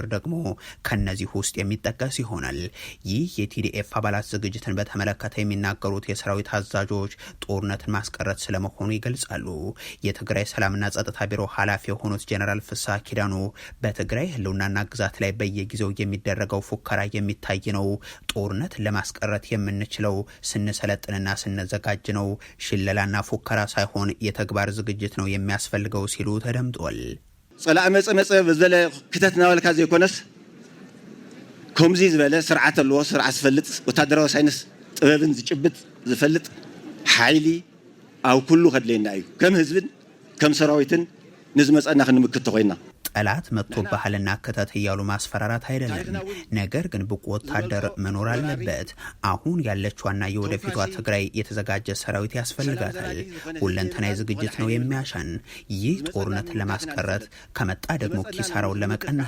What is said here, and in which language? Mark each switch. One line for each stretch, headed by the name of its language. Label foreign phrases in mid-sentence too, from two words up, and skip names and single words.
Amharic: ደግሞ ከነዚህ ውስጥ የሚጠቀስ ይሆናል። ይህ የቲዲኤፍ አባላት ዝግጅትን በተመለከተ የሚናገሩት የሰራዊት አዛዦች ጦርነትን ማስቀረት ስለመሆኑ ይገልጻሉ። የትግራይ ሰላምና ጸጥታ ቢሮ ኃላፊ የሆኑት ጀነራል ፍስሐ ኪዳኑ በትግራይ ህልውናና ግዛት ላይ በየጊዜው የሚደረገው ፉከራ የሚታይ ነው፣ ጦርነትን ለማስቀረት የምንችለው ስንሰለጥንና ስንዘጋጅ ነው፣ ሽለላና ፉከራ ሳይሆን የተግባር ዝግጅት ነው የሚያስፈልገው ሲሉ ተደምጧል።
Tigrinya: ጸላእ መጽ በዘለ ክተት ናበልካ ዘይኮነስ ከምዚ ዝበለ ስርዓት አለዎ፣ ስርዓት ዝፈልጥ ወታደራዊ ሳይንስ ጥበብን ዝጭብጥ ዝፈልጥ ሓይሊ ኣብ ኩሉ ከድለየና እዩ። ከም ህዝብን ከም ሰራዊትን ንዝመፀና ክንምክት ተኮይና
Amharic: ጠላት መጥቶ ባህልና ከተት እያሉ ማስፈራራት አይደለም። ነገር ግን ብቁ ወታደር መኖር አለበት። አሁን ያለችዋና የወደፊቷ ትግራይ የተዘጋጀ ሰራዊት ያስፈልጋታል። ሁለንተናዊ ዝግጅት ነው የሚያሻን። ይህ ጦርነትን ለማስቀረት ከመጣ ደግሞ ኪሳራውን ለመቀነስ